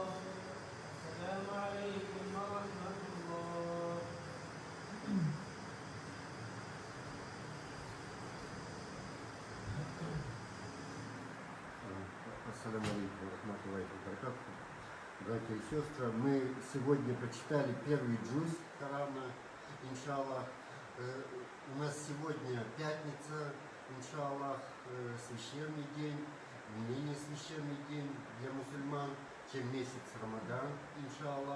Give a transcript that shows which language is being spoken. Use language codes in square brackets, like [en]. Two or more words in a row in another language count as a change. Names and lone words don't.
[ar] السلام عليكم ورحمة الله. السلام عليكم رحمة الله وبركاته. [ru] Братья и сестры, мы сегодня прочитали первый джуз Корана, иншаллах. У нас сегодня пятница, иншаллах, священный день, менее священный день для мусульман, чем месяц Рамадан, иншаллах.